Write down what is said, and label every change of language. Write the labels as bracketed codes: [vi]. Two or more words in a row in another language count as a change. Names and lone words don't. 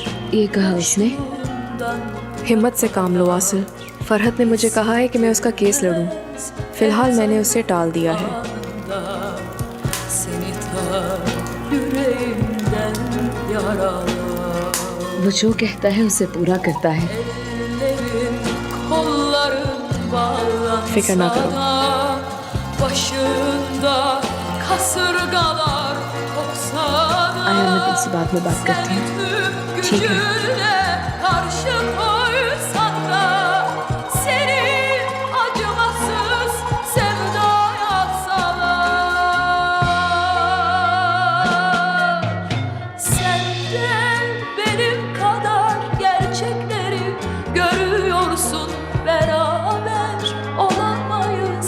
[hi] ये कहा उसने? हिम्मत से काम लो आसिल। फरहत ने मुझे कहा है कि मैं उसका केस लड़ूं। फिलहाल मैंने उसे टाल दिया है। [tr] seni ta yüreğimden yaralar. [hi] वो जो कहता है उसे पूरा करता है। [tr] Ellerim kollarım bağlansa [hi] फिक्र ना करो। [tr] da başında kasırgalar kopsa da [hi] आयान, मैं तुमसे बाद में बात करती हूँ। ठीक है। [tr] gücüne karşı koysan da seni acımasız sevdaya salar. Senden benim kadar gerçekleri görüyorsun, beraber olamayız.